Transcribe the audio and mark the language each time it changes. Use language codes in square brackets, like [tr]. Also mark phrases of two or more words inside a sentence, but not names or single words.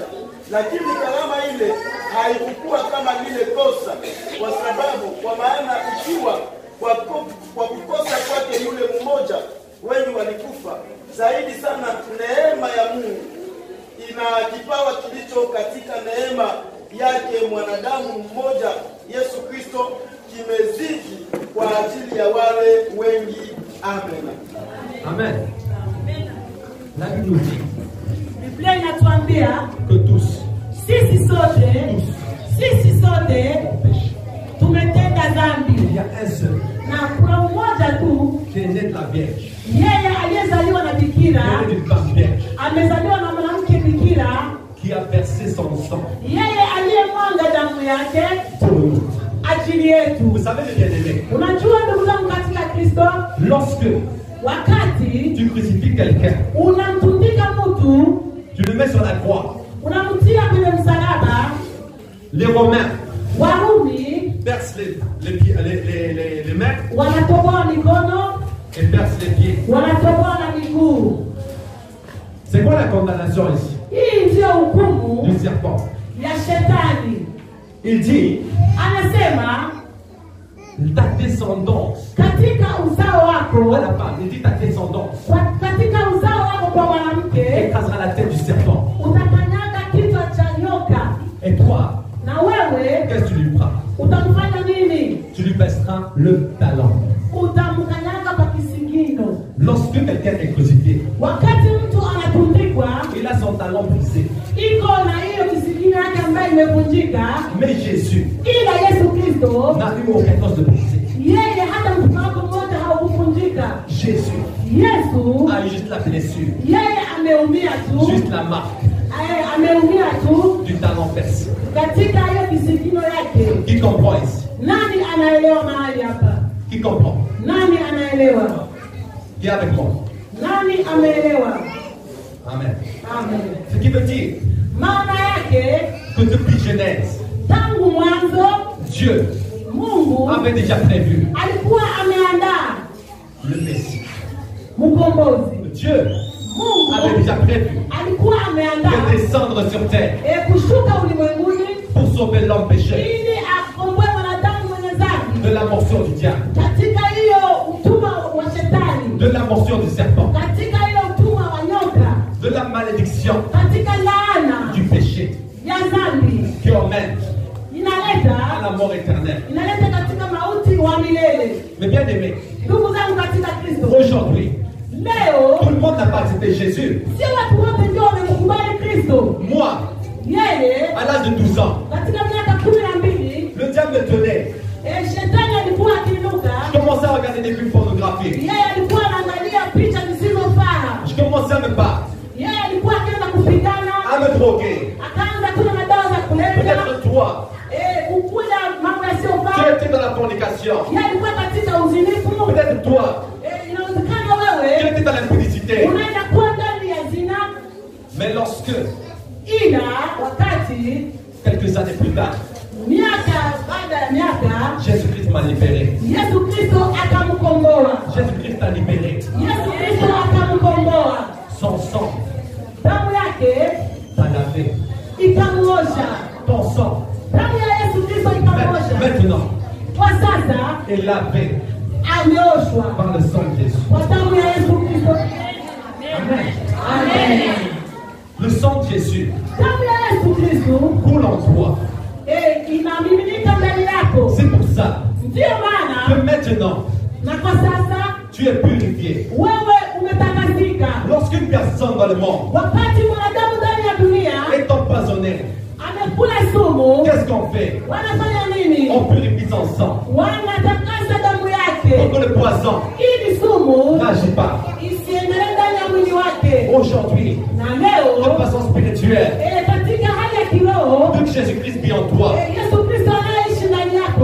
[sw] Lakini karama ile haikuwa kama lile kosa, kwa maana ikiwa kwa kukosa kwake yule mmoja wengi walikufa, zaidi sana neema ya Mungu ina kipawa kilicho katika neema yake mwanadamu mmoja Yesu Kristo kimezidi kwa ajili ya wale wengi. Amen. [fr] Amen. La Bible nous dit [sw] Biblia inatuambia [fr] que tous [sw] sisi sote tumetenda dhambi, [fr] il y a un seul [sw] na kuna mmoja tu [fr] qui est né de la Vierge, [sw] yeye aliyezaliwa na bikira, [fr] qui est né d'une femme vierge, [sw] amezaliwa na mwanamke bikira, [fr] qui a versé son sang [sw] yeye aliyemwanga damu yake [fr] pour nous. [sw] ajili yetu. [fr] Vous savez, les bien-aimés, [sw] Unajua ndugu zangu katika Kristo, [fr] lorsque [sw] wakati [fr] tu crucifies quelqu'un, [sw] unamtundika mtu, [fr] tu le mets sur la croix, [sw] unamtia kwenye msalaba, [fr] les Romains [sw] Warumi [fr] percent les mains [sw] wanatoboa mikono, [fr] et percent les pieds. [sw] wanatoboa na miguu. [fr] C'est quoi la condamnation ici [sw] Hii ndiyo hukumu [fr] du serpent? [sw] ya shetani. [fr] Il dit, [sw] Anasema [fr] ta descendance [sw] katika uzao wako, [fr] à la femme, il dit ta descendance [sw] katika uzao wako kwa mwanamke [fr] écrasera la tête du serpent. [sw] utakanyaga kichwa cha nyoka, [fr] Et toi, [sw] na wewe [fr] qu'est-ce que tu lui feras? [sw] utamfanya nini? [fr] Tu lui baisseras le talon. [sw] Utamkanyaga kwa kisigino. [fr] Lorsque quelqu'un est crucifié, [sw] Wakati mtu anatundikwa, [fr] il a son talon brisé. [sw] iko na hiyo kisigino yake ambayo imevunjika, [fr] Mais Jésus [sw] ila Yesu Kristo [fr] n'a eu aucun os de brisé. [sw] yeye hata mkono wako mmoja haukuvunjika. [fr] Jésus [sw] Yesu [fr] a eu juste la blessure, [sw] yeye ameumia tu, [fr] juste la marque [sw] ameumia tu [fr] du talon percé. [sw] katika hiyo kisigino yake. [fr] Qui comprend ici? [sw] Nani anaelewa mahali hapa? [fr] Qui comprend? [sw] Nani anaelewa? [fr] Qui est avec moi? [sw] Nani ameelewa? Amen. Amen. [fr] Ce qui veut dire [sw] Maana yake [fr] que depuis Genèse, [sw] tangu mwanzo [fr] Dieu [sw] Mungu [fr] avait déjà prévu [sw] alikuwa ameandaa [fr] le Messie. [sw] mkombozi. [fr] Dieu [sw] Mungu [fr] avait déjà prévu [sw] alikuwa ameandaa [fr] de descendre sur terre [sw] kushuka ulimwenguni [fr] pour sauver l'homme pécheur [sw] ili akomboe mwanadamu mwenye dhambi [fr] de la morsure du diable, [sw] katika hiyo utumwa wa shetani, [fr] de la morsure du serpent, [sw] katika hiyo utumwa wa nyoka, [fr] de la malédiction [sw] katika laana [fr] du péché [sw] ya dhambi [fr] qui emmène à [sw] inaleta [fr] la mort éternelle. [sw] katika mauti wa milele. [fr] Mais bien aimé, [sw] Ndugu zangu katika Kristo, [fr] aujourd'hui, [sw] leo [fr] tout le monde n'a pas accepté Jésus. [sw] sio watu wote ndio wamemkubali Kristo. [fr] Moi, [sw] Yeye [fr] à l'âge de 12 ans, [sw] katika miaka 12 [fr] le diable me tenait. [sw] shetani alikuwa akiinuka, [fr] Je commençais à regarder des films pornographiques. [sw] yeye alikuwa anaangalia picha zisizo [fr] me battre, [sw] yeye alikuwa akianza kupigana, [fr] à me droguer. [sw] akaanza kunywa madawa za kulevya, [fr] Peut-être toi, [sw] kukula mambo [fr] tu [sw] yasiyofaa, [fr] étais dans la fornication. [sw] yeye alikuwa katika uzinifu. [fr] Peut-être toi, [sw] Inawezekana [fr] tu [sw] wewe [fr] étais dans l'impudicité. [sw] unaenda kuwa ndani ya zina, [fr] Mais lorsque, [sw] ila wakati [fr] quelques années plus tard, [sw] miaka baada ya miaka [fr] Jésus-Christ m'a libéré. [sw] Yesu Kristo akamkomboa. [fr] Jésus-Christ t'a libéré. [sw] Yesu Kristo akamkomboa. [fr] Son sang [sw] Damu yake [fr] t'a lavé. [sw] ikamuosha. [fr] Ton sang, [sw] Damu ya Yesu Kristo ikamuosha. [fr] maintenant, [sw] Kwa sasa [fr] est lavé [sw] ameoshwa [fr] par le sang de Jésus. [sw] kwa damu ya Yesu Kristo. Amen. Amen. [fr] Le sang de Jésus [sw] Damu ya Yesu Kristo [fr] coule en toi. [sw] inamiminika ndani yako. [fr] C'est pour ça [sw] Ndiyo [fr] que [sw] maana [fr] maintenant, [sw] na kwa sasa [fr] tu es purifié. [sw] wewe umetakasika. [fr] Lorsqu'une personne dans le monde [sw] Wakati mwanadamu ndani ya dunia [fr] est empoisonnée, [sw] amekula sumu, [fr] qu'est-ce qu'on fait? [sw] wanafanya nini? [fr] On purifie son sang. [sw] Wanatakasa damu [fr] Pour [sw] yake [fr] que le poison [sw] ili sumu [fr] n'agit pas. [sw] isiendelee ndani ya mwili wake. [fr] Aujourd'hui, [sw] Na [fr] de [sw] leo [fr] façon spirituelle, [sw] katika hali ya kiroho, [fr] vu que Jésus-Christ vit en toi, [sw] Yesu Kristo anayeishi ndani yako,